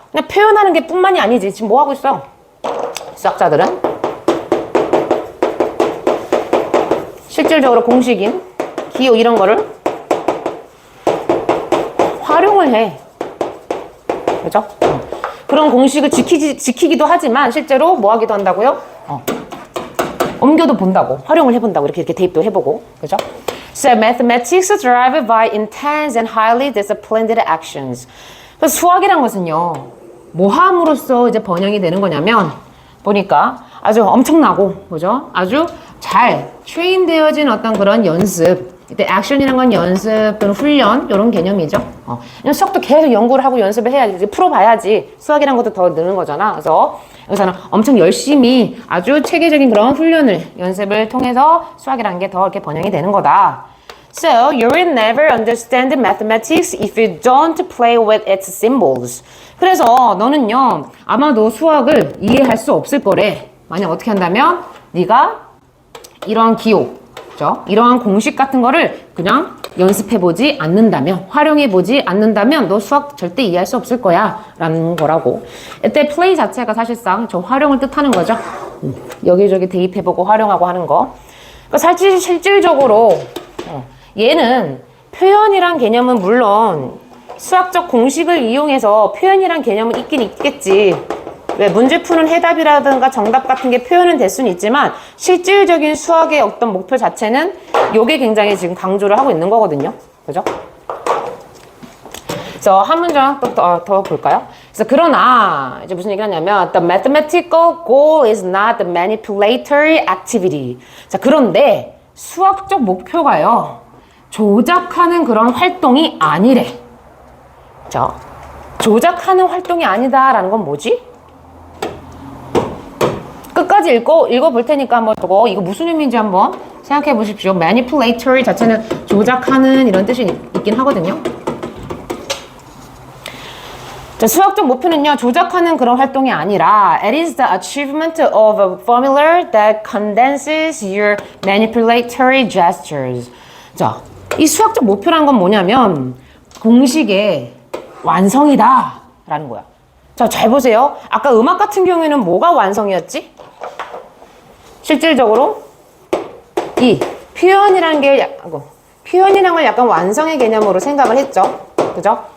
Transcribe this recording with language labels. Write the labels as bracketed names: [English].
[Korean] 그냥 표현하는 게 뿐만이 아니지. 지금 뭐 하고 있어? 수학자들은 실질적으로 공식인 기호 이런 거를 활용을 해. 그죠? 그런 공식을 지키기도 하지만 실제로 뭐 하기도 한다고요? 옮겨도 본다고, 활용을 해본다고, 이렇게 대입도 해보고, 그죠? [English] So mathematics is derived by intense and highly disciplined actions. [Korean] 그래서 수학이란 것은요, 뭐 함으로써 이제 번영이 되는 거냐면, 보니까 아주 엄청나고, 그죠? 아주 잘 트레인되어진 어떤 그런 연습. 이때 액션이란 건 연습 또는 훈련 이런 개념이죠. 수학도 계속 연구를 하고 연습을 해야지, 풀어봐야지 수학이란 것도 더 느는 거잖아. 그래서 여기서는 엄청 열심히 아주 체계적인 그런 훈련을 연습을 통해서 수학이란 게 더 이렇게 번영이 되는 거다. [English] So you will never understand mathematics if you don't play with its symbols. [Korean] 그래서 너는요 아마도 수학을 이해할 수 없을 거래. 만약 어떻게 한다면 네가 이러한 기호 이러한 공식 같은 거를 그냥 연습해보지 않는다면, 활용해보지 않는다면 너 수학 절대 이해할 수 없을 거야 라는 거라고. 이때 play 자체가 사실상 저 활용을 뜻하는 거죠. 여기저기 대입해보고 활용하고 하는 거. 그러니까 사실 실질적으로 얘는 표현이란 개념은 물론 수학적 공식을 이용해서 표현이란 개념은 있긴 있겠지. 왜 문제 푸는 해답이라든가 정답 같은 게 표현은 될 수는 있지만 실질적인 수학의 어떤 목표 자체는 요게 굉장히 지금 강조를 하고 있는 거거든요. 그죠? 그래서 한 문장 더 볼까요? 그래서 그러나 이제 무슨 얘기를 하냐면 [English] The mathematical goal is not the manipulatory activity. [Korean] 자, 그런데 수학적 목표가요. 조작하는 그런 활동이 아니래. 자, 조작하는 활동이 아니다라는 건 뭐지? 끝까지 읽어볼 테니까 한번 보고 이거 무슨 의미인지 한번 생각해 보십시오. manipulatory 자체는 조작하는 이런 뜻이 있긴 하거든요. 자, 수학적 목표는요, 조작하는 그런 활동이 아니라 [English] it is the achievement of a formula that condenses your manipulatory gestures. [Korean] 자, 이 수학적 목표라는 건 뭐냐면 공식의 완성이다 라는 거야. 자, 잘 보세요. 아까 음악 같은 경우에는 뭐가 완성이었지? 실질적으로 이 표현이라는 걸 약간 완성의 개념으로 생각을 했죠. 그죠?